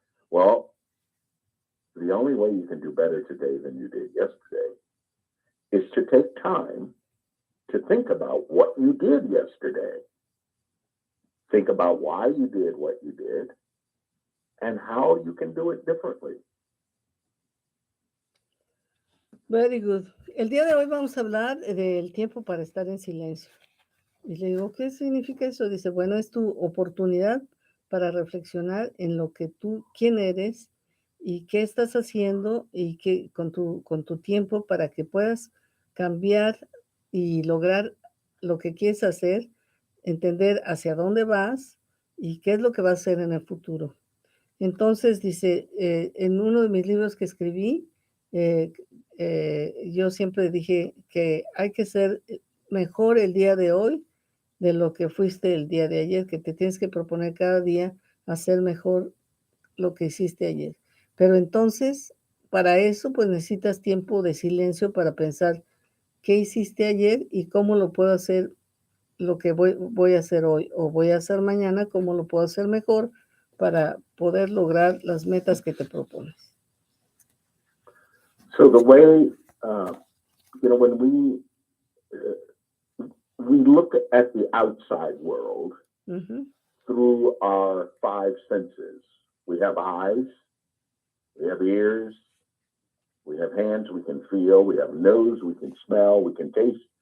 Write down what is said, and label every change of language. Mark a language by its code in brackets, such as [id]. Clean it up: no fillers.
[en] Well, the only way you can do better today than you did yesterday is to take time to think about what you did yesterday. Think about why you did what you did and how you can do it differently. Very good. [es] El día de hoy vamos a hablar del tiempo para estar en silencio. Y le digo, ¿qué significa eso? Dice, bueno, es tu oportunidad para reflexionar en lo que quién eres y qué estás haciendo y que con tu tiempo para que puedas cambiar y lograr lo que quieres hacer, entender hacia dónde vas y qué es lo que vas a hacer en el futuro. Entonces, dice, en uno de mis libros que escribí, yo siempre dije que hay que ser mejor el día de hoy de lo que fuiste el día de ayer, que te tienes que proponer cada día hacer mejor lo que hiciste ayer. Pero entonces, para eso, pues necesitas tiempo de silencio para pensar qué hiciste ayer y cómo lo puedo hacer, lo que voy a hacer hoy o voy a hacer mañana, cómo lo puedo hacer mejor para poder lograr las metas que te propones. [en] So the way, when we look at the outside world through our five senses. We have eyes, we have ears, we have hands, we can feel, we have nose, we can smell, we can taste.